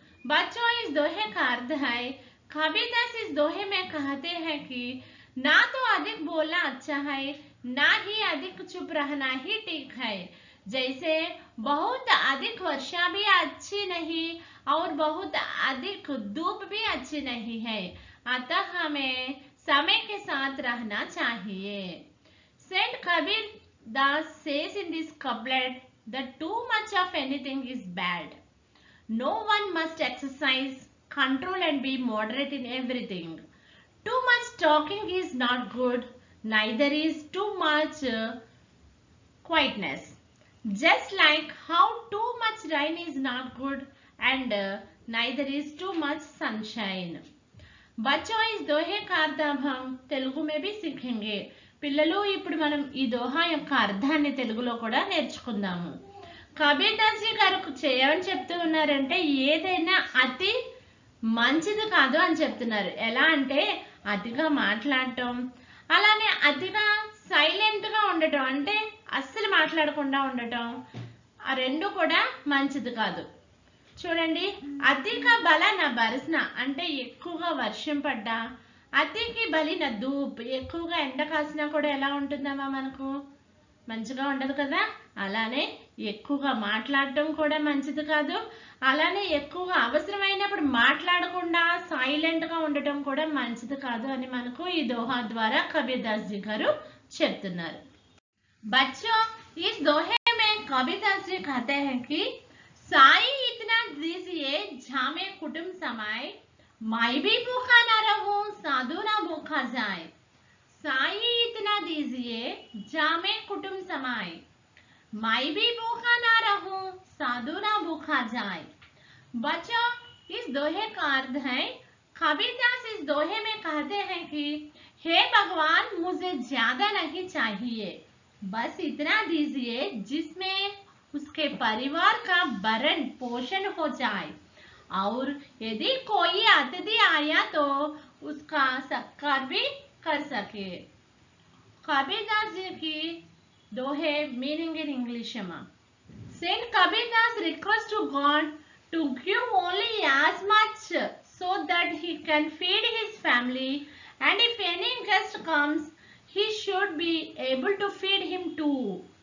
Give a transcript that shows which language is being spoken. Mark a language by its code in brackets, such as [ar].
[hi] बच्चों, इस दोहे का अर्थ है कबीर दास इस दोहे में कहते हैं कि ना तो अधिक बोलना अच्छा है, ना ही अधिक चुप रहना ही ठीक है। जैसे बहुत अधिक वर्षा भी अच्छी नहीं और बहुत अधिक धूप भी अच्छी नहीं है, अतः हमें समय के साथ रहना चाहिए। [en] Saint Kabir Das says in this couplet that too much of anything is bad. No one must exercise control and be moderate in everything. Too much talking is not good, neither is too much quietness. Just like how too much rain is not good and neither is too much sunshine. [hi] बच्चों, इस दोहे का अर्थ अब हम తెలుగు में भी सीखेंगे. [te] పిల్లలు, ఇప్పుడు మనం ఈ దోహా యొక్క అర్థాన్ని తెలుగులో కూడా నేర్చుకుందాము. కబీర్ దాస్ జీ గారు చేయమని చెప్తూ ఉన్నారంటే ఏదైనా అతి మంచిది కాదు అని చెప్తున్నారు. ఎలా అంటే అతిగా మాట్లాడటం, అలానే అతిగా సైలెంట్గా ఉండటం అంటే అస్సలు మాట్లాడకుండా ఉండటం, ఆ రెండు కూడా మంచిది కాదు. చూడండి, అధిక బలన బరస్న అంటే ఎక్కువగా వర్షం పడ్డా, అతికి బలిన ధూప్ ఎక్కువగా ఎండ కాసినా కూడా ఎలా ఉంటుందమ్మా మనకు? మంచిగా ఉండదు కదా. అలానే ఎక్కువగా మాట్లాడటం కూడా మంచిది కాదు. అలానే ఎక్కువగా అవసరమైనప్పుడు మాట్లాడకుండా సైలెంట్గా ఉండటం కూడా మంచిది కాదు అని మనకు ఈ దోహా ద్వారా కబీర్దాస్ జీ గారు చెప్తున్నారు. [hi] बच्चों, इस दोहे में कबीरदास जी कहते हैं कि साई इतना दीजिए झामे कुटुंब समाए, मैं भी भूखा ना रहूं साधु ना भूखा जाए। साई इतना दीजिए झामे कुटुंब समाए, मैं भी भूखा ना रहूं साधु ना भूखा जाए। बच्चों, इस दोहे का अर्थ है, कबीरदास इस दोहे में कहते हैं कि हे भगवान, मुझे ज्यादा नहीं चाहिए, बस इतना दीजिए जिसमें उसके परिवार का भरण पोषण हो जाए, और यदि कोई अतिथि आया तो उसका सत्कार भी कर सके। कबीरदास जी की दोहे मीनिंग इन इंग्लिश में, [en] Saint Kabirdas requests to God to give only as much so that he can feed his family, and if any guest comes, he should be able to feed him too.